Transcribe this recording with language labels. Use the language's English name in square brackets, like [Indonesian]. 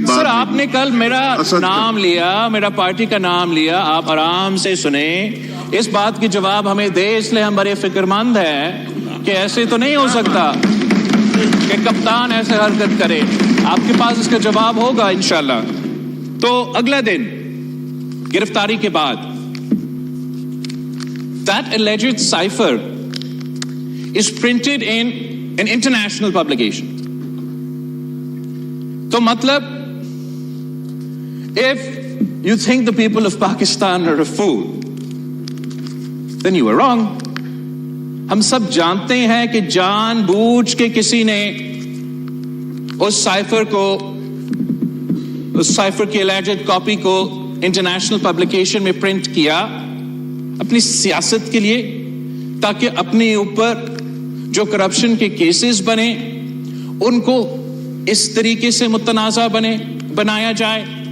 [Urdu] سر, آپ نے کل میرا نام لیا, میرا پارٹی کا نام لیا. آپ آرام سے سنیں. اس بات کی جواب ہمیں دے, اس لیے ہم بڑے فکر مند ہیں کہ ایسے تو نہیں ہو سکتا کہ کپتان ایسے حرکت کرے. آپ کے پاس اس کا جواب ہوگا انشاءاللہ. تو اگلا دن گرفتاری کے بعد [English] that alleged cipher is printed in an international publication. [Urdu] تو مطلب, [English] if you think the people of Pakistan are a fool, then you are wrong. [Urdu] ہم سب جانتے ہیں کہ جان بوجھ کے کسی نے اس سائفر کو, اس سائفر کی alleged کاپی کو انٹرنیشنل پبلیکیشن میں پرنٹ کیا اپنی سیاست کے لیے, تاکہ اپنے اوپر جو کرپشن کے کیسز بنے ان کو اس طریقے سے متنازع بنایا جائے.